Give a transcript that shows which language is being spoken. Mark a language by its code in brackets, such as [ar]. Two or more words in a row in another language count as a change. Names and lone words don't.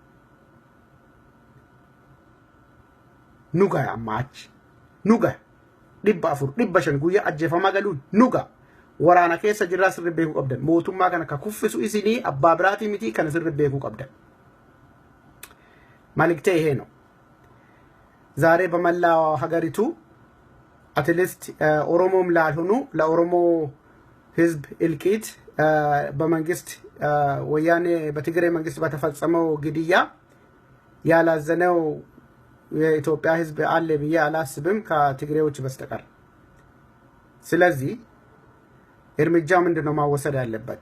[om] Nuga amma achi. Nuga 400 500 guyyaa ajjeefamaa galuun nuga. Waraana keessa jirraa sirri beekuu qabdan. Mootummaa kana ka kuffisu isinii abbaa biraatii miti kana sirri beekuu qabdan. [am] Maliktee ይሄ ነው ዛሬ በመላው ሀገሪቱ አትሊስት ኦሮሞም ላልሆኑ ለኦሮሞ ህዝብ እልቂት በመንግስት ወያኔ በትግራይ መንግስት በተፈጸመው ግድያ ያላዘነው የኢትዮጵያ ህዝብ አለ ብዬ አላስብም ከትግሬዎች በስተቀር። ስለዚህ እርምጃ ምንድነው ማወሰድ ያለበት?